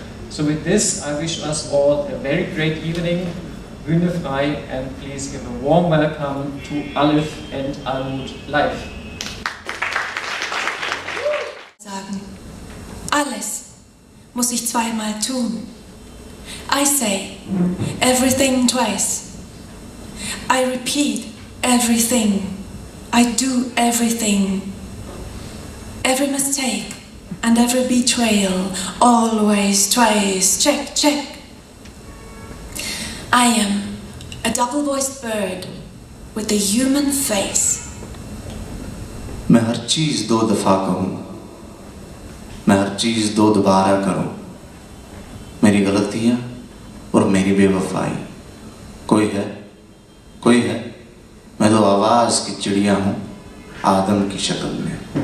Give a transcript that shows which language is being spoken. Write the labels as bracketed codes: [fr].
[en] So with this, I wish us all a very great evening, [de] Bühne frei, [en] and please give a warm welcome to ALIF and Almut live. [de] Sagen, alles muss ich zweimal tun. [en] I say everything twice. I repeat everything. I do everything. Every mistake and every betrayal, always twice, check, check. I am a double-voiced bird with a human face. [hi] मैं हर चीज़ 2 दफ़ा कहूँ, मैं हर चीज़ 2 दोबारा करूँ, मेरी गलतियाँ और मेरी बेवफाई। कोई है, मैं तो आवाज़ की चिड़िया हूँ, आदम की शक्ल में।